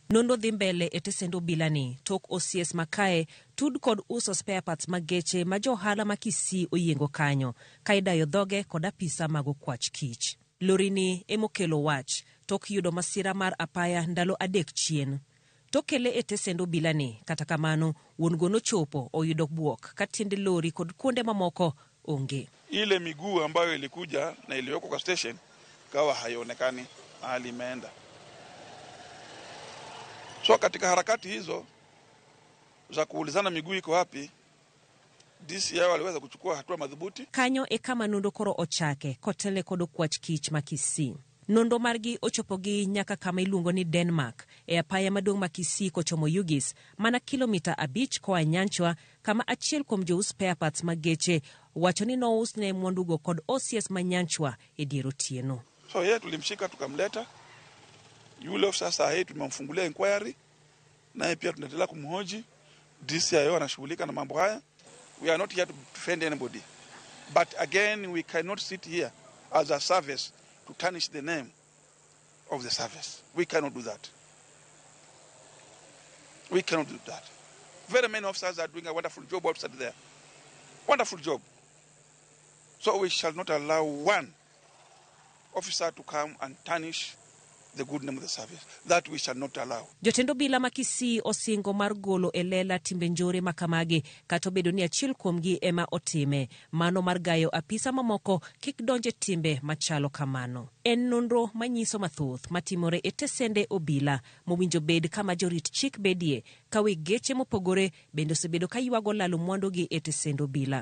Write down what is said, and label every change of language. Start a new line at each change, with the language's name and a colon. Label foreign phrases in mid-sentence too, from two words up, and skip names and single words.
Luo (Kenya and Tanzania): Nonro dhi mbele e tesend Obila ni tok OCS makae tud kod uso
English: spare parts
Luo (Kenya and Tanzania): mag geche ma johala ma Kisii oyiengo kanyo ka idayo dhoge kod apisa mag okwach kich. Lori ni emokelo wach tok yudo masira mar apaya ndalo 3 chien. Tokele e tesend Obila ni kata kamano wuon go nochopo oyudo buok ka tiende lori kod kuonde mamoko onge.
Swahili: Ile miguu ambayo ilikuja na iliyoko kwa station kawa haionekani mahali imeenda. So katika harakati hizo za kuulizana miguu iko wapi, DCI waliweza kuchukua hatua madhubuti.
Luo (Kenya and Tanzania): Kanyo e kama nondo koro ochake kotele kod okwach kich ma Kisii. Nondo margi ochopogi nyaka kama iluongo ni Denmark e apaya maduong' ma Kisii kochomo Ugis mana kilomita 5 koa Nyanchwa kama achiel kuom jous
English: spare parts
Luo (Kenya and Tanzania): mag geche wacho ni nousne mwandugo kod OCS ma Nyanchwa e dier otieno.
Swahili: So yeye tulimshika tukamleta. Yule ofisa saa hii tumemfungulia inquiry na pia tunaendelea kumhoji. DCI anashughulika na mambo haya.
English: We are not here to defend anybody. But again, we cannot sit here as a service to tarnish the name of the service. We cannot do that. We cannot do that. Very many officers are doing a wonderful job outside there. Wonderful job. So we shall not allow one officer to come and tarnish the good name of the service. That we shall not allow.
Luo (Kenya and Tanzania): Jotend Obila ma Kisii osingo mar golo elela timbe njore makamagi kato bedo ni achiel kuomgi ema otime. Mano mar gayo apisa mamoko kik donje timbe machalo kamano. En nonro manyiso mathoth matimore e tesende Obila mowinjo bed kama jorit chik bedie kawe geche mopogore bendo sebedo kaywago lalo mwandogi e tesend Obila.